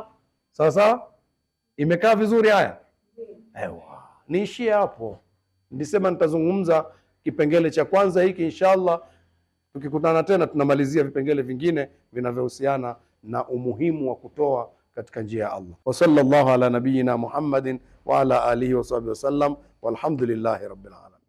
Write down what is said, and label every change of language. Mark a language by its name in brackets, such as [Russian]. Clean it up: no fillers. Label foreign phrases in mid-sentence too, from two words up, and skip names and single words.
[Swahili] Sasa imekaa vizuri haya? Ewa, niishie hapo. Nilisema nitazungumza kipengele cha kwanza hiki, inshallah tukikutana tena tunamalizia vipengele vingine vinavyohusiana na umuhimu wa kutoa katika njia ya Allah. [Arabic] وصلى الله على نبينا محمد وعلى آله وصحبه وسلم، والحمد لله رب العالمين.